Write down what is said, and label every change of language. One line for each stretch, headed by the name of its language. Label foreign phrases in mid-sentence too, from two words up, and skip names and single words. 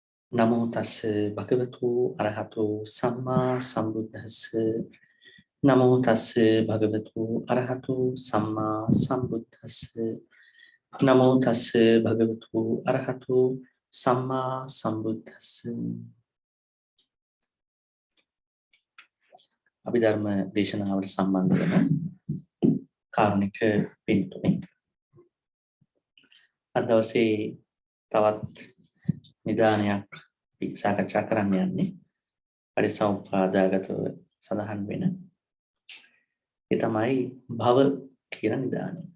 Pali: නමෝ තස්ස භගවතු අරහතු සම්මා සම්බුද්දස්ස නමෝ තස්ස භගවතු අරහතු සම්මා සම්බුද්දස්ස නමෝ තස්ස භගවතු අරහතු සම්මා සම්බුද්දස්ස
Sinhala: අභිධර්ම දේශනාවට සම්බන්ධ වෙන කාරුණික පින්තුනේ අද දවසේ තවත් නිදානයක් සාකච්ඡා කරන්න යන්නේ පරිසම්පාදාගතව සඳහන් වෙන ඒ තමයි භව කියන නිදානය.